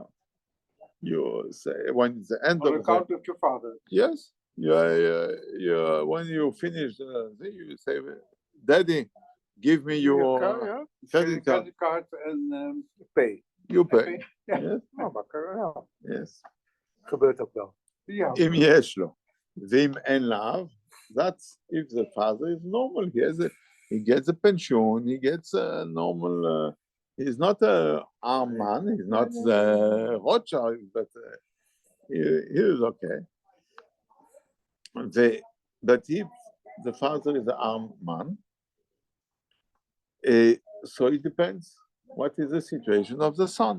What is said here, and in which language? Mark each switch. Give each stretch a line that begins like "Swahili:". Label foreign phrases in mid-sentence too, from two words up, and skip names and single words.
English: You say when it's the end on of account of your father. Yes, when you finish, you say, "Daddy, give me your credit card and pay. You pay. Ja, Yes. Yes.
Dutch: Gebeurt ook wel. Ja.
Hebrew: Im יש לו. ואם אין לו,
English: that's if the father is normal. He gets a pension, he gets a normal, he's not a arm man, he's not the Rothschild, but he is okay. But if the father is an armed man, so it depends what is the situation of the son.